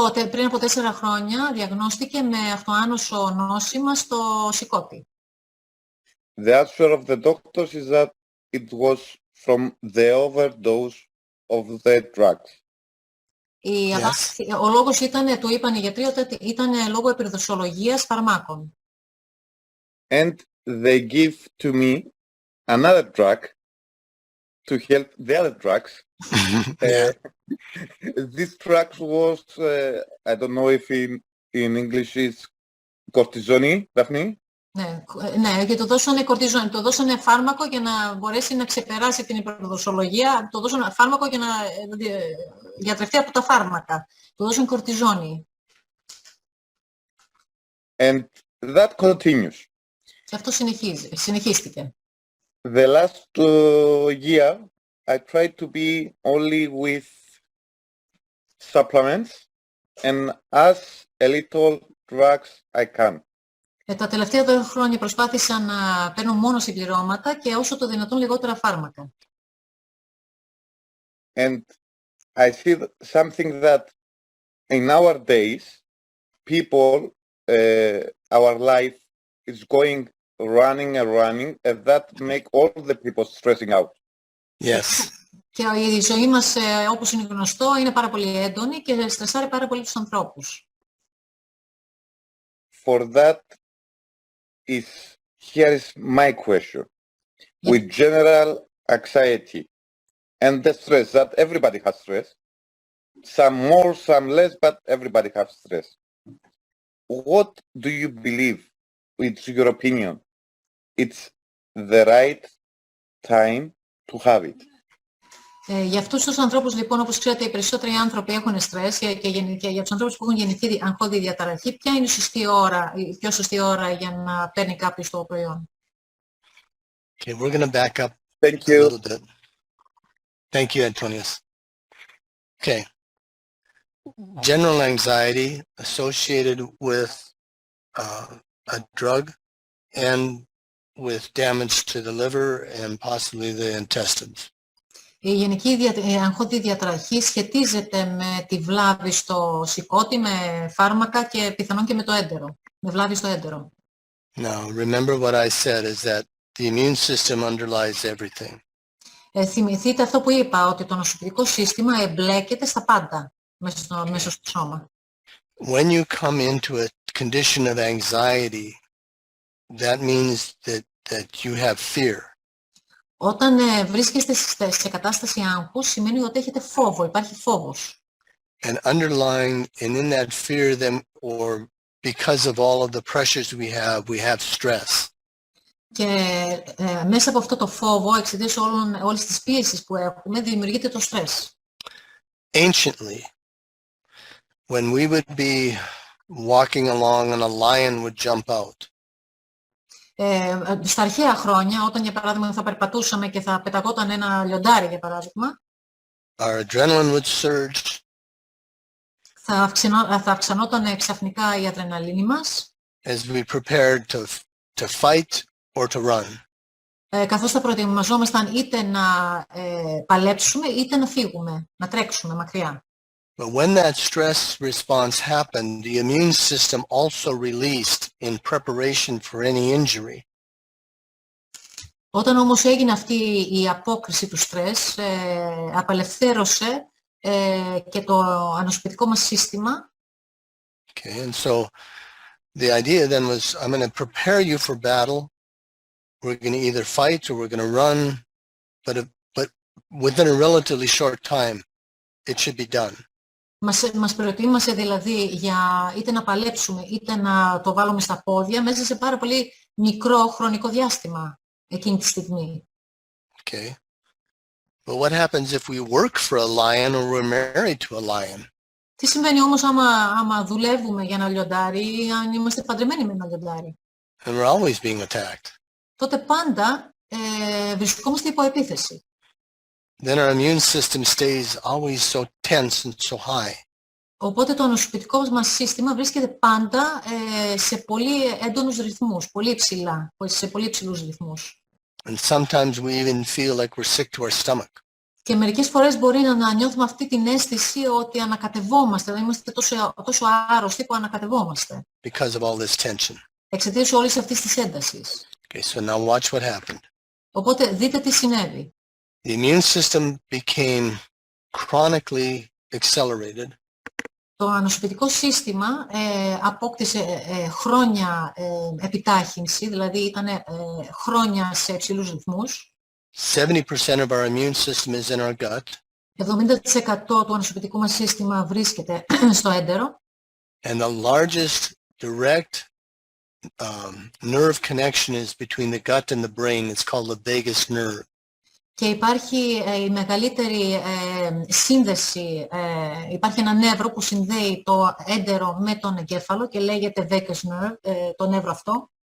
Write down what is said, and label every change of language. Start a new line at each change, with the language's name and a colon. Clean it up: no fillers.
Greek: Πριν από 4 χρόνια διαγνώστηκε με αυτοάνωσο νόσημα στο σηκώτη.
English: The answer of the doctors is that it was from the overdose of the drugs.
Greek: Ο λόγος ήταν, του είπαν οι γιατροί, ότι ήταν λόγω υπερδοσολογίας φαρμάκων.
English: And they give to me another drug to help the other drugs. This drug was, I don't know if in English is cortisone, Daphne?
Greek: Ναι, και του δώσανε κορτιζόνη, του δώσανε φάρμακο για να μπορέσει να ξεπεράσει την υπερδοσολογία, του δώσανε φάρμακο για να γιατρευτεί από τα φάρμακα. Του δώσανε κορτιζόνη.
English: And that continues.
Greek: Και αυτό συνεχίστηκε.
English: The last year, I tried to be only with supplements and as a little drugs I can.
Greek: Τα τελευταία 2 χρόνια προσπάθησα να παίρνω μόνο συμπληρώματα και όσο το δυνατόν λιγότερα φάρμακα.
English: And I see something that in our days, people, our life is going running and running, and that make all the people stressing out. Yes.
Greek: Και η ζωή μας, όπως είναι γνωστό, είναι πάρα πολύ έντονη και στρεσάρει πάρα πολύ τους ανθρώπους.
English: For that here is my question. With general anxiety and the stress that everybody has stress, some more, some less, but everybody has stress. What do you believe, it's your opinion, it's the right time to have it?
Greek: Για αυτούς τους ανθρώπους, λοιπόν, όπως ξέρετε, οι περισσότεροι άνθρωποι έχουν στρες και για τους ανθρώπους που έχουν γεννηθεί αγχώδη διαταραχή, ποια είναι η πιο σωστή ώρα για να παίρνει κάποιος το προϊόν?
English: Okay, we're going to back up Thank a you. little bit. Thank you, Antonius. Okay. General anxiety associated with a drug and with damage to the liver and possibly the intestines.
Greek: Η γενική αγχώδη διαταραχή σχετίζεται με τη βλάβη στο σηκώτη, με φάρμακα και πιθανόν και με το έντερο, με βλάβη στο έντερο.
English: Now, remember what I said is that the immune system underlies everything.
Greek: Θυμηθείτε αυτό που είπα, ότι το ανοσοποιητικό σύστημα εμπλέκεται στα πάντα μέσα στο σώμα.
English: When you come into a condition of anxiety, that means that you have fear.
Greek: Όταν βρίσκεστε σε κατάσταση άγχους, σημαίνει ότι έχετε φόβο, υπάρχει φόβος.
English: And underlying and in that fear, then, or because of all of the pressures we have stress.
Greek: Και μέσα από αυτό το φόβο, εξαιτίας όλες τις πίεσεις που έχουμε, δημιουργείται το στρες.
English: Anciently, when we would be walking along and a lion would jump out.
Greek: Στα αρχαία χρόνια, όταν για παράδειγμα θα περπατούσαμε και θα πεταγόταν ένα λιοντάρι, για παράδειγμα,
English: our adrenaline would surge.
Greek: Θα αυξανόταν ξαφνικά η αδρεναλίνη μας.
English: As we prepared to fight or to run.
Greek: Καθώς θα προετοιμαζόμασταν είτε να παλέψουμε είτε να φύγουμε, να τρέξουμε μακριά.
English: But when that stress response happened, the immune system also released in preparation for any injury.
Greek: Όταν όμως έγινε αυτή η απόκριση του στρες, απελευθέρωσε και το ανοσοποιητικό μας σύστημα.
English: Okay, and so the idea then was, I'm going to prepare you for battle. We're going to either fight or we're going to run, but within a relatively short time, it should be done.
Greek: Μας προετοίμασε δηλαδή για είτε να παλέψουμε είτε να το βάλουμε στα πόδια μέσα σε πάρα πολύ μικρό χρονικό διάστημα εκείνη τη στιγμή.
English: Okay. But what happens if we work for a lion or we're married to a lion?
Greek: Τι συμβαίνει όμως άμα δουλεύουμε για ένα λιοντάρι ή αν είμαστε παντρεμένοι με ένα λιοντάρι?
English: And we're always being attacked.
Greek: Τότε πάντα βρισκόμαστε υπό επίθεση.
English: Then our immune system stays always so tense and so high.
Greek: Οπότε το ανοσοποιητικό μας σύστημα βρίσκεται πάντα σε πολύ έντονους ρυθμούς, πολύ υψηλά, σε πολύ υψηλούς ρυθμούς.
English: And sometimes we even feel like we're sick to our stomach.
Greek: Και μερικές φορές μπορεί να νιώθουμε αυτή την αίσθηση ότι ανακατευόμαστε, δηλαδή είμαστε τόσο άρρωστοι που ανακατευόμαστε.
English: Because of all this tension.
Greek: Εξαιτίας όλης αυτής της έντασης.
English: Okay, so now watch what happened.
Greek: Οπότε δείτε τι συνέβη.
English: The immune system became chronically accelerated.
Greek: Το ανοσοποιητικό σύστημα απόκτησε χρόνια επιτάχυνση, δηλαδή ήταν χρόνια σε υψηλούς ρυθμούς.
English: 70% of our immune system is in our gut.
Greek: 70% του ανοσοποιητικού μας σύστημα βρίσκεται στο έντερο.
English: And the largest direct nerve connection is between the gut and the brain. It's called the vagus nerve.
Greek: Και υπάρχει η μεγαλύτερη σύνδεση, υπάρχει ένα νεύρο που συνδέει το έντερο με τον εγκέφαλο και λέγεται vagus nerve, το νεύρο αυτό.